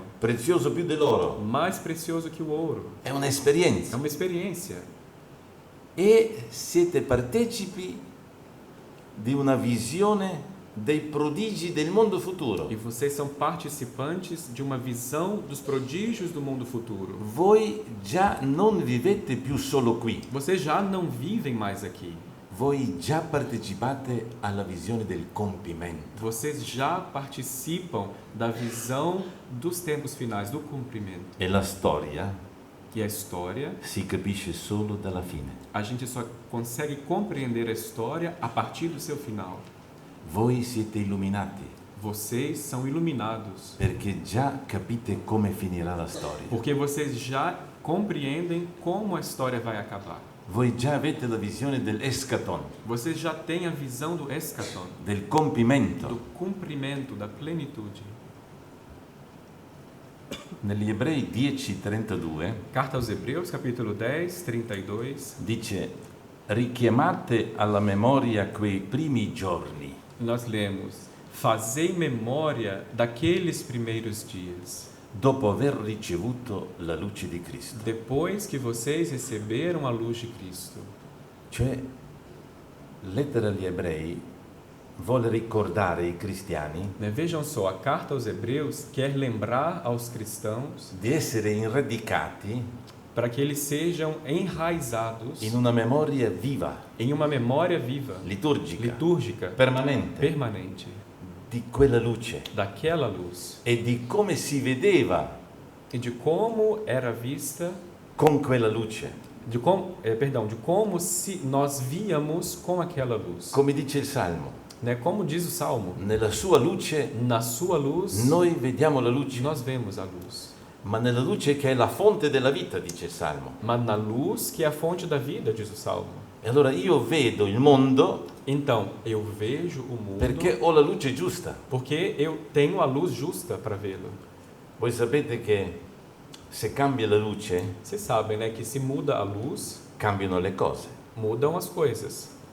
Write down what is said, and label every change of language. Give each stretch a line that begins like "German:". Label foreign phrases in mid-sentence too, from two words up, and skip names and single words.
Italian: prezioso più dell'oro.
Portuguese: mais precioso que o ouro.
Italian: È
Portuguese: É
Italian: un'esperienza.
Portuguese: uma experiência.
Italian: E siete partecipi di una visione dei prodigi del mondo futuro.
Portuguese: E vocês são participantes de uma visão dos prodígios do mundo futuro.
Italian: Voi già non vivete più solo qui,
Portuguese: Vocês já não vivem mais aqui.
Italian: voi già partecipate alla visione del compimento.
Portuguese: Vocês já participam da visão dos tempos finais, do cumprimento.
Italian: E la storia
Portuguese: Que a história,
Italian: si capisce solo dalla fine.
Portuguese: a gente só consegue compreender a história a partir do seu final.
Italian: Voi siete illuminati
Portuguese: Vocês são iluminados,
Italian: perché già capite come finirà la storia.
Portuguese: porque vocês já compreendem como a história vai acabar.
Italian: Voi già avete la visione dell'eschaton,
Portuguese: Vocês já têm a visão do eschaton,
Italian: del
Portuguese: do
Italian: compimento.
Portuguese: cumprimento, da plenitude.
Italian: Negli Ebrei 10:32
Portuguese: Carta aos Hebreus, capítulo 10, 32,
Italian: dice: richiamate alla memoria quei primi giorni
Portuguese: nós lemos: fazei memória daqueles primeiros dias,
Italian: dopo aver ricevuto la luce di Cristo.
Portuguese: depois que vocês receberam a luz de Cristo.
Italian: Cioè, lettera agli Ebrei vuole ricordare ai cristiani
Portuguese: Né? Vejam só, a carta aos Hebreus quer lembrar aos cristãos
Italian: di essere radicati
Portuguese: para que eles sejam enraizados
Italian: in una memoria viva,
Portuguese: em uma memória viva,
Italian: liturgica,
Portuguese: litúrgica,
Italian: permanente,
Portuguese: permanente,
Italian: di quella luce
Portuguese: daquela luz
Italian: e di come si vedeva
Portuguese: e de como era vista,
Italian: con quella luce.
Portuguese: de como se nós víamos com aquela luz.
Italian: Come dice il Salmo,
Portuguese: Né? Como diz o Salmo,
Italian: nella sua luce
Portuguese: na sua luz
Italian: noi vediamo la luce,
Portuguese: nós vemos a luz.
Italian: ma nella luce che è la fonte della vita, dice il Salmo.
Portuguese: Mas na luz que é a fonte da vida, diz o Salmo.
Italian: E allora io vedo il mondo
Portuguese: Então, eu vejo o mundo
Italian: perché ho la luce giusta.
Portuguese: porque eu tenho a luz justa para vê-lo.
Italian: Voi sapete che se cambia la luce,
Portuguese: Vocês sabem, né, que se muda a luz,
Italian: cambiano le cose.
Portuguese: mudam as coisas.